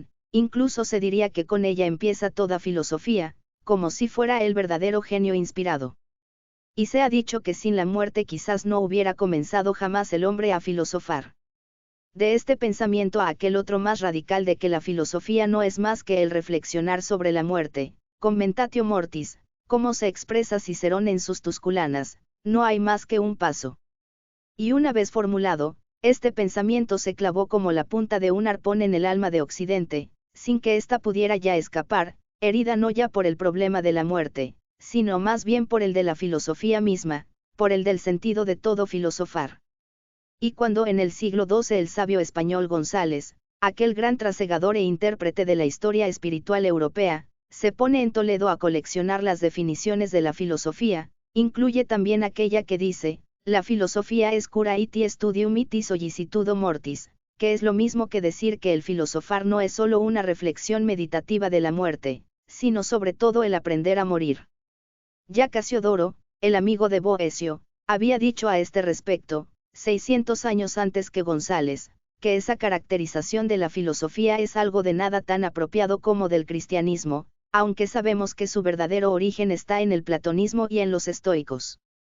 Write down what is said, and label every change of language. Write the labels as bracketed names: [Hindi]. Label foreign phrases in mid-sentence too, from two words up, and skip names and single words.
[Spanish] Incluso se diría que con ella empieza toda filosofía, como si fuera el verdadero genio inspirado. Y se ha dicho que sin la muerte quizás no hubiera comenzado jamás el hombre a filosofar. De este pensamiento a aquel otro más radical de que la filosofía no es más que el reflexionar sobre la muerte, [Latin] commentatio mortis, [Spanish] como se expresa Cicerón en sus Tusculanas, no hay más que un paso. Y una vez formulado, este pensamiento se clavó como la punta de un arpón en el alma de Occidente, sin que ésta pudiera ya escapar, herida no ya por el problema de la muerte, sino más bien por el de la filosofía misma, por el del sentido de todo filosofar. Y cuando en el siglo XII el sabio español González, aquel gran trasegador e intérprete de la historia espiritual europea, se pone en Toledo a coleccionar las definiciones de la filosofía, incluye también aquella que dice: la filosofía es [Latin] cura iti studium iti sollicitudo mortis, [Spanish] que es lo mismo que decir que el filosofar no es solo una reflexión meditativa de la muerte, sino sobre todo el aprender a morir. Ya Casiodoro, el amigo de Boecio, Había dicho a este respecto, 600 años antes que González, que esa caracterización de la filosofía es algo de nada tan apropiado como del cristianismo, aunque sabemos que su verdadero origen está en el platonismo y en los estoicos.